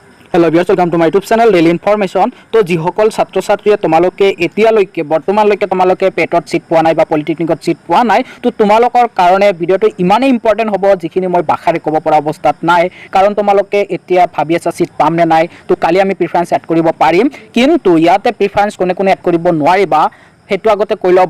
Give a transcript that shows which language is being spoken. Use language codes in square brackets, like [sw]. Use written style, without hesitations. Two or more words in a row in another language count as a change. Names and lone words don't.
[en] Hello viewers, welcome to my YouTube channel Daily Information. [as] तो जिসকল ছাত্ৰ ছাত্ৰীয়ে তোমালোকে এতিয়ালৈকে বৰ্তমানলৈকে তোমালোকে পেটত সিট পোৱা নাই বা পলিটেকনিকত সিট পোৱা নাই, তো তোমালোকৰ কাৰণে ভিডিঅ'টো ইমানেই ইম্পৰ্টেণ্ট হ'ব যিখিনি মই ভাষাৰে ক'ব পৰা অৱস্থাত নাই। কাৰণ তোমালোকে এতিয়া ভাবি আছা সিট পাম নে নাই, তো কালি আমি [en] preference add [as] কৰিব পাৰিম, কিন্তু ইয়াতে প্ৰিফাৰেন্স কোনে কোনে এড কৰিব নোৱাৰিবা সেইটো আগতে কৈ লওঁ।